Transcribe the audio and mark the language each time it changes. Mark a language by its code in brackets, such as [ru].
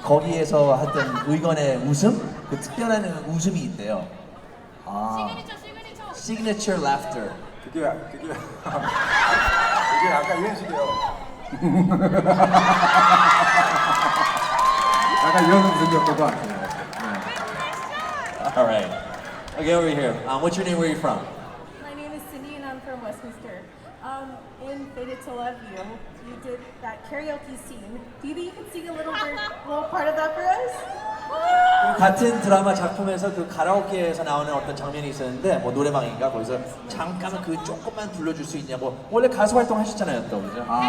[ko] 거기에서 했던 의건의 웃음? 그 특별한 웃음이 있대요. 아 시그니처. [en] Signature laughter. [ko] 그게 약간 이런 식이에요. 약간 이런 웃음이었던 것 같아요. [en] All right. Okay, over here. What's your name? Where are you from? My name is Cindy and I'm from Westminster. In Fated to Love You, you did that karaoke scene. Maybe you could sing a little part of that for us? [ko] 같은 드라마 작품에서 그 가라오케에서 나오는 어떤 장면이 있었는데 뭐 노래방인가 거기서 잠깐만 그 조금만 불러줄 수 있냐고. 원래 가수 활동 하셨잖아요, 또 그죠?